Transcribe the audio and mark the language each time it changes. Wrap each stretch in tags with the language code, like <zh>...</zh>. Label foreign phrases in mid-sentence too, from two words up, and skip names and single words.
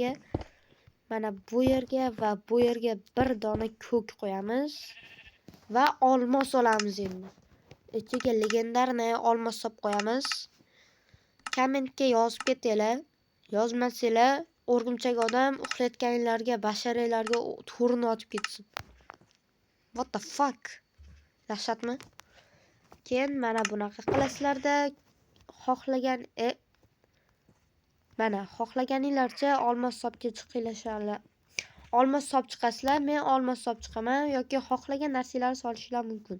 <uz>Mana bu yerga va bu yerga bir dona ko'k qo'yamiz va olmos olamiz endi. ichiga legendarniy olmos solib qo'yamiz. Kommentga yozib ketinglar. Yozmasanglar o'rgimchak odam uxlayotganlarga, bashariylarga to'rini otib ketsin.</uz> <en>What the fuck?</en> <uz>Dahshatmi? Keyin mana bunaqa qilasizlarda xohlaganinglarcha olmos solibga chiqinglar. Olmos solib chiqasizlar, men olmos solib chiqaman yoki xohlagan narsalarni solishinglar mumkin.</uz>